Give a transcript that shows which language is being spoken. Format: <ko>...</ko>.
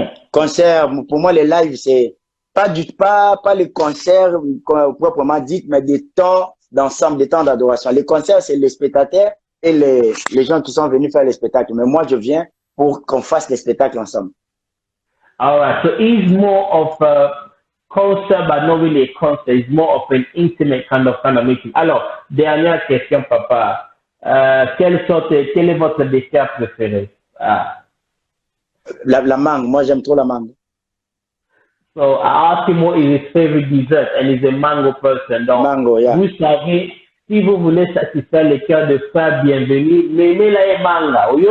<fr>Concert, pour moi, les lives, c'est pas les concerts proprement dit, mais des temps d'ensemble, des temps d'adoration. Les concerts, c'est les spectateurs et les gens qui sont venus faire les spectacles. Mais moi, je viens pour qu'on fasse les spectacles ensemble.</fr> <en>All right, so it's more of a concert, but not really a concert. It's more of an intimate kind of meeting.</en> <fr>Alors, dernière question, papa. Quel est votre dessert préféré? La mangue. Moi, j'aime trop la mangue.</fr> <en>So I asked him what is his favorite dessert, and he's a mango person.</en> <fr>Donc,</fr> <en>mango, yeah.</en> <fr>Vous savez, si vous voulez satisfaire le cœur de frère bienvenu, mêlez-la manga.</fr>